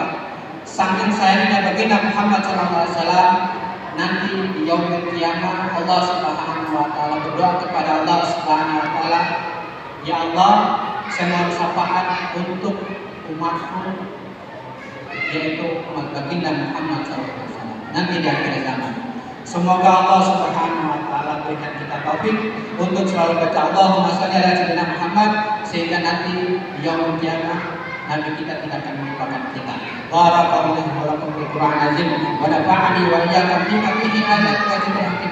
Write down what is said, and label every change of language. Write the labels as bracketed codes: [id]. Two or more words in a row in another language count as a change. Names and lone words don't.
[id] Saking sayangnya bagi Nabi Muhammad SAW, nanti di [ar] يوم القيامة [id] Allah [ar] سبحانه وتعالى [id] berdoa kepada Allah [ar] سبحانه وتعالى, [id] ya Allah, saya mohon syafaat untuk umatku, yaitu umat baginda Muhammad SAW nanti di akhir zaman. Semoga Allah [ar] سبحانه وتعالى [id] berikan kita taufik untuk selalu baca [ar] اللهم صل على سيدنا محمد, [id] sehingga nanti di [ar] يوم القيامة [id] Nabi kita tidak akan melupakan kita. [ar] بارك الله ولكم بالقرآن عظيم ونفعني وإياكم بما فيه آيات وحكمة.